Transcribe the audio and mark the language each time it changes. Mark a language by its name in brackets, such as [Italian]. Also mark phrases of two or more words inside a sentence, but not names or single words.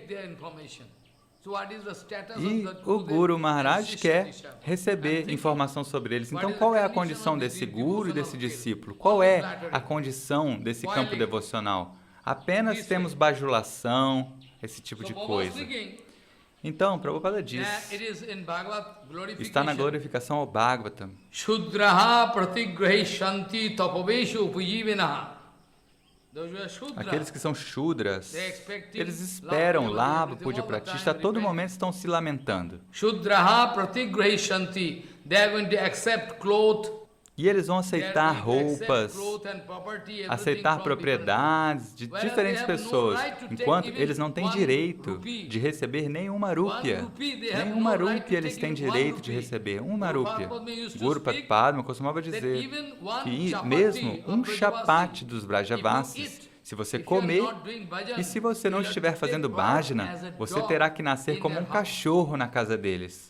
[Portuguese] E o Guru Maharaj quer receber informação sobre eles. Então, qual é a condição desse Guru e desse discípulo? Qual é a condição desse campo devocional? Apenas temos bajulação, esse tipo de coisa. Então, Prabhupada diz, está na glorificação ao Bhagavatam. [Sanskrit] Shudraha pratigrahishanti tapavesha upajivina. [Portuguese] Aqueles que são Shudras, eles esperam [Sanskrit] Lava Puja Pratishta, [Portuguese] a todo momento estão se lamentando. [Sanskrit] Shudraha pratigrahishanti, [English] they are going to accept cloth. [Portuguese] E eles vão aceitar roupas, aceitar propriedades de diferentes pessoas, enquanto eles não têm direito de receber nenhuma rúpia. Nenhuma rúpia eles têm direito de receber, uma rúpia. Guru Padma costumava dizer que mesmo um chapate dos Brajavasis, se você comer, e se você não estiver fazendo bhajana, você terá que nascer como um cachorro na casa deles.